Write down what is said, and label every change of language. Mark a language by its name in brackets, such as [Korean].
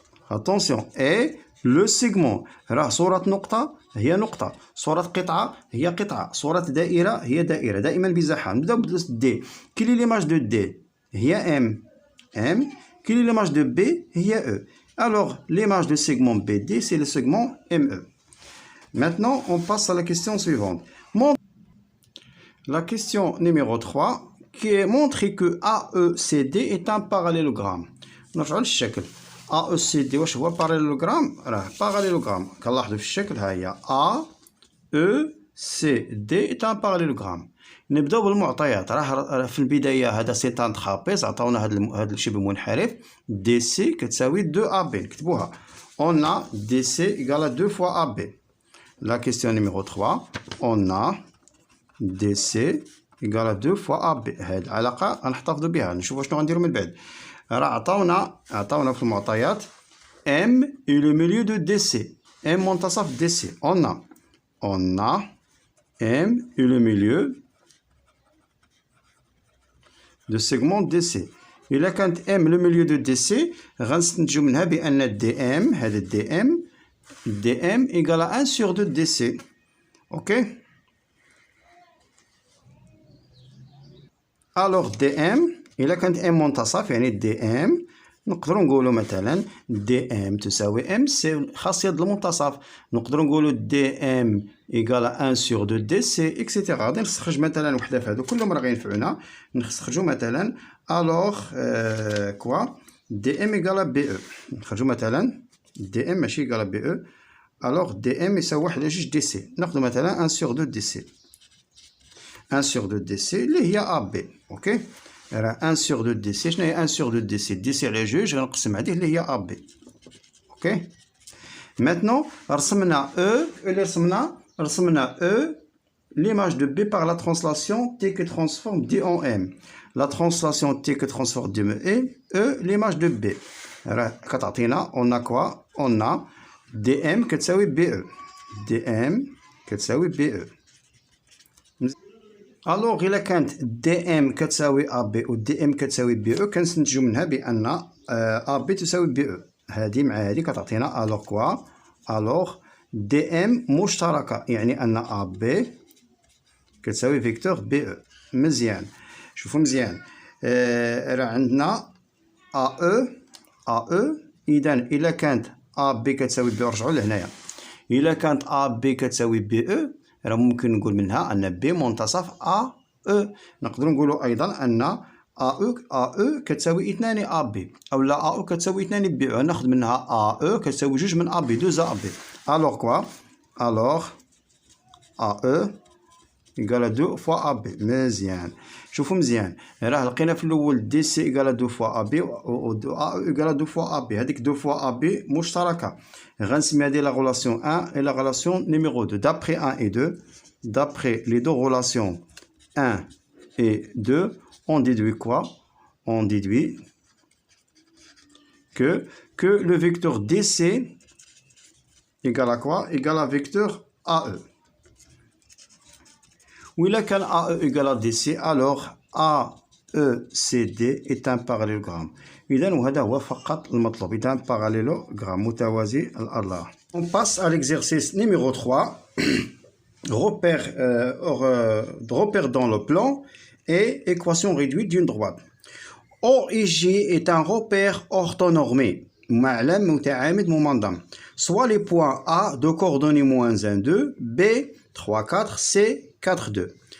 [French] attention et [Arabic] لو سيغمون راه صورة نقطة هي نقطة، صورة قطعة هي قطعة، صورة دائرة هي دائرة، دائما بزحام. نبداو دي. [French] كيلي ليماج دو دي؟ هي ام. كيلي ليماج دو بي؟ هي او. الوغ ليماج دو سيغمون بي دي سي لو سيغمون ام او. Maintenant on passe à la question suivante. La question numéro 3 qui montre que AECD est un parallélogramme. [Arabic] نرجعو للشكل. AECD واش هو باراليلوغرام؟ راه باراليلوغرام كنلاحظوا في الشكل. ها هي [French] AECD est un parallélogramme. [Arabic] نبداو بالمعطيات. راه في البدايه هذا [French] سيتان ترابيز [Arabic] عطاونا هذا الشبه منحرف دي سي كتساوي 2 AB. نكتبوها [French] on a DC égale à 2 fois AB. La question numéro 3 on a DC égale à 2 fois AB. [Arabic] هاد العلاقه غنحتفظوا بها. نشوفوا شنو غنديروا من بعد. راه عطاونا في المعطيات [French] M et le milieu de DC. [Arabic] M منتصف DC. [French] On a M et le milieu de segment DC. [Arabic] إلا كانت [French] M le milieu de DC [Arabic] غنستنتجو منها بأن DM هذا DM [French] dm égale à 1 sur 2 dc. Ok? [Arabic] Alors dm إلا كانت m منتصف يعني dm نقدروا نقولوا مثلا dm تساوي m سي خاصية المنتصف. نقدروا نقولوا [French] dm égale à 1 sur 2 dc etc. [Arabic] غادي نستخرج مثلا وحده في هادو كلهم راه غينفعونا. نستخرجوا مثلا [French] alors quoi dm égale à be. [Arabic] نخرجوا مثلا dm ماشي [French] égale à be. alors [Arabic] dm يساوي 1 على 2 dc. [French] ناخذ مثلا 1 sur 2 dc. 1 sur 2 dc [Arabic] اللي هي [French] AB. اوكي راه 1 sur 2 dc. [Arabic] شنو هي 1 sur 2 dc؟ dc على 2 غنقسم عليه اللي هي AB. [French] اوكي maintenant [Arabic] رسمنا اللي رسمنا [French] l'image de B par la translation T que transforme D en M. La translation T que transforme D en M, l'image de B. [Arabic] راه كتعطينا [French] on a quoi? On a dm كتساوي BE. [Arabic] dm كتساوي BE. الوغ إلا كانت dm كتساوي AB و dm كتساوي BE كنستنتجو منها بأن AB تساوي BE. هادي مع هادي كتعطينا [French] الوغ كوا؟ [Arabic] الوغ dm مشتركة يعني أن AB كتساوي فيكتور BE. مزيان شوفو مزيان. راه عندنا AE إذا إلا كانت AB كتساوي BE رجعو لهنايا. إلا كانت AB كتساوي BE راه ممكن نقول منها أن B منتصف AE. نقدروا نقولوا أيضا أن AE كتساوي 2 AB أو لا AE كتساوي 2 BE. ناخذ منها AE كتساوي 2 من AB 2 AB. [French] ألوغ كوا؟ ألوغ AE إيكال 2 فوا AB. [Arabic] مزيان شوفوا مزيان راه لقينا في الأول DC [French] إيكال 2 فوا AB [Arabic] و AE إيكال 2 فوا AB. هذيك 2 فوا AB مشتركة. [French] غنسمي هذه la relation 1 et la relation numéro 2. D'après 1 et 2, d'après les deux relations 1 et 2, on déduit quoi? On déduit que le vecteur DC égale à quoi? Égale à vecteur AE. Ou il a qu'un AE égale à DC, alors AECD est un parallélogramme. [Arabic] إذن وهذا هو فقط المطلوب. إذا parallélogramme متوازي الأضلاع. [French] On passe à l'exercice numéro 3. repère dans le plan et équation réduite d'une droite. OIJ est un repère orthonormé. [Arabic] معلم متعامد ممنظم. [French] Soit les points A de coordonnées -1, 2, B, 3, 4, C, 4, 2.